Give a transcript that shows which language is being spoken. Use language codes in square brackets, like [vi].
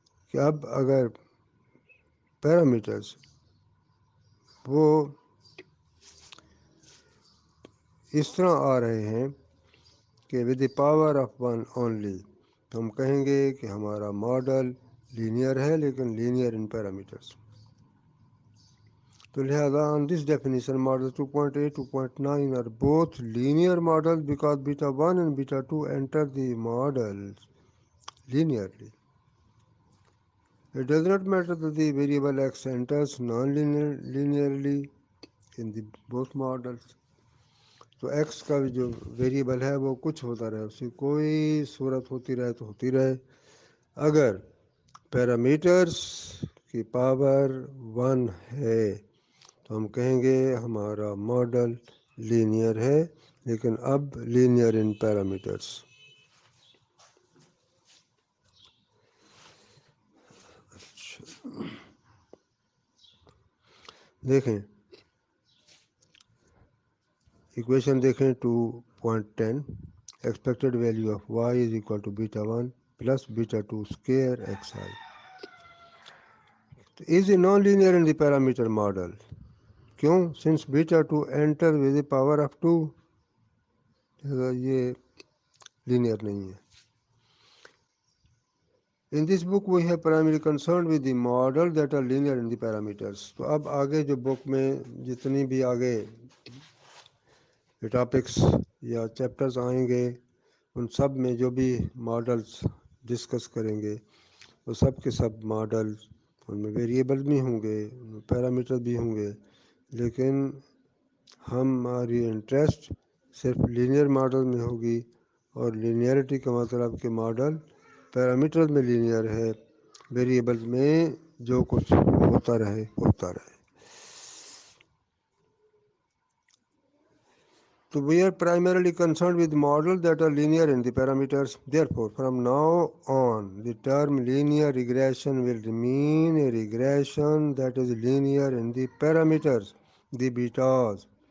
[ur] کہ اب اگر پیرامیٹرز وہ اس طرح آ رہے ہیں کہ [en] with the power of 1 only, [ur] تو ہم کہیں گے کہ ہمارا ماڈل لینئر ہے لیکن [en] Linear in parameters. [ur] تو لہذا [en] on this definition model 2.8 2.9 are both linear models because beta 1 and beta 2 enter the models linearly. It does not matter that the variable x enters non-linearly in the both models. [ur] تو x کا جو variable ہے وہ کچھ ہوتا رہے، اس کی کوئی صورت ہوتی رہے تو ہوتی رہے. اگر پیرامیٹرس کی پاور 1 ہے تو ہم کہیں گے ہمارا ماڈل لینئر ہے، لیکن اب [en] Linear in parameters. [ur] دیکھیں ایکویشن دیکھیں [en] 2.10 expected value of y is equal to beta 1 plus beta 2 square x i. Is a non linear in the parameter model. [ur] کیوں؟ [en] since beta 2 enter with the power of 2، [ur] یہ linear نہیں ہے. [en] In this book we have primarily concerned with the model that are linear in the parameters. [ur] تو اب آگے جو بک میں جتنی بھی آگے ٹاپکس یا چیپٹرز آئیں گے ان سب میں جو بھی ماڈلز ڈسکس کریں گے وہ سب کے سب ماڈل، ان میں ویریبل بھی ہوں گے، ان میں پیرامیٹر بھی ہوں گے، لیکن ہماری انٹرسٹ صرف لینئر ماڈل میں ہوگی. اور لینئرٹی کا مطلب کہ ماڈل پیرامیٹر میں لینئر ہے، ویریبل میں جو کچھ ہوتا رہے ہوتا رہے. [en] So we are primarily concerned with models that are linear in the parameters. Therefore, from now on, the term linear regression will mean a regression that is linear in the parameters, the betas.